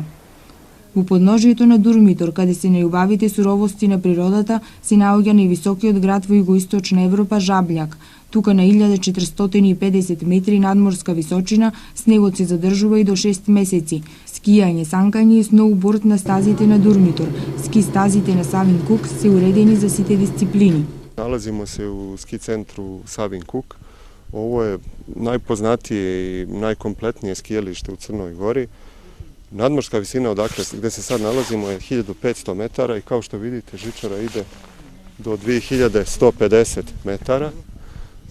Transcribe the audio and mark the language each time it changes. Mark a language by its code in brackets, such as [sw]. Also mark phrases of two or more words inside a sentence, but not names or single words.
[mk] Во подножието на Дурмитор, каде се најубавите суровости на природата, се наоѓа највисокиот град во Југоисточна Европа Жабљак. Тука на 1450 метри надморска височина, снегот се задржува и до 6 месеци. Скијање, санкање и сноуборд на стазите на Дурмитор. Ски стазите на Савин Кук се уредени за сите дисциплини. [sr] Nalazimo se u ski centru Savin Kuk. Ovo je najpoznatije i najkompletnije skijalište u Crnoj Gori. Nadmorska visina odakle gde se sad nalazimo je 1500 metara i kao što vidite žičara ide do 2150 metara.